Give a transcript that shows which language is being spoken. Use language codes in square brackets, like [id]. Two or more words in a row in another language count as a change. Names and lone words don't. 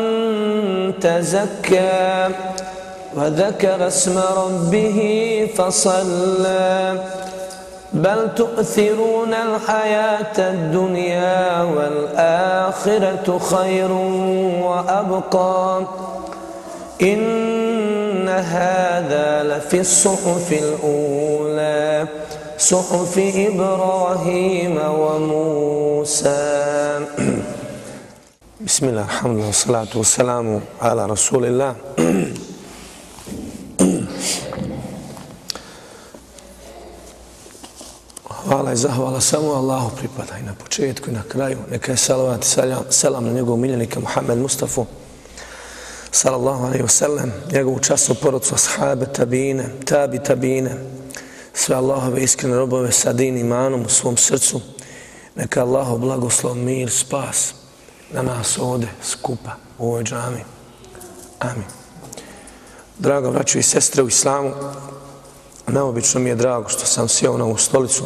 [ar] تزكى وذكر اسم ربه فصلى بل تؤثرون الحياة الدنيا والآخرة خير وأبقى إن هذا لفي الصحف الأولى صحف إبراهيم وموسى بسم الله الحمد لله والصلاة والسلام على رسول الله [bs] Hvala i zahvala samo Allahu pripada i na početku i na kraju. Neka je salavat i selam na njegovog miljenika Muhammed Mustafa [ar] صلى الله عليه وسلم, [bs] njegovu časnu porodcu, ashabe, tabine, tabine, sve Allahove iskrene robove sa din imanom u svom srcu. Neka Allahov blagoslov, mir, spas na nas ovdje skupa u ovoj džami. Amin. Draga braćo i sestre u islamu, neobično mi je drago što sam sjeo na ovu stolicu.